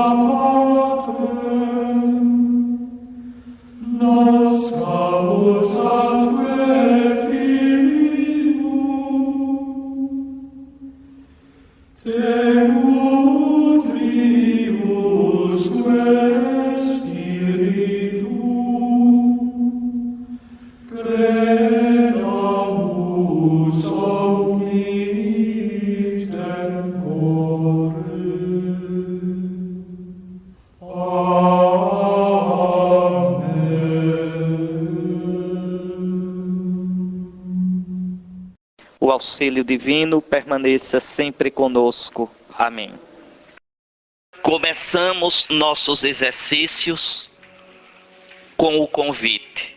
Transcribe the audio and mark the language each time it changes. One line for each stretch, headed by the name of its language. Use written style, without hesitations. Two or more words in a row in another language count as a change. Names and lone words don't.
Latin: Patrem, noscamus atque Filium, te nutriusque Spiritum, credamus omni tempore. Amen.
Portuguese: O auxílio divino permaneça sempre conosco. Amém. Começamos nossos exercícios com o convite.